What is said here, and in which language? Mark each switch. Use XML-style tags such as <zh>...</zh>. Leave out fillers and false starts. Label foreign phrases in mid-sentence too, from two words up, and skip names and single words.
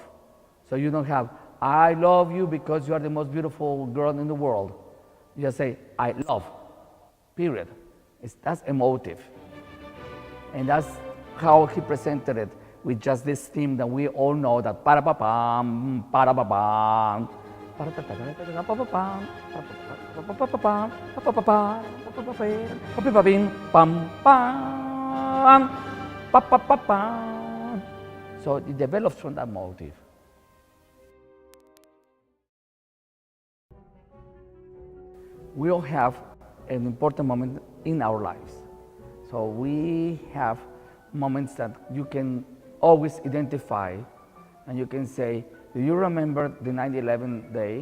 <en>So you don't have, I love you because you are the most beautiful girl in the world. You just say, I love, period. That's a motive. And that's how he presented it, with just this theme that we all know, that para-pa-pam, para-pa-pam, para-pa-pa-pa-pa-pa-pam, pa-pa-pa-pa-pam, pa-pa-pa-pam, pa-pa-pa-pam, pam-pam, pa-pa-pa-pam. So it develops from that motive. We all have an important moment in our lives. So we have moments that you can always identify, and you can say, do you remember the 9/11 day?</en>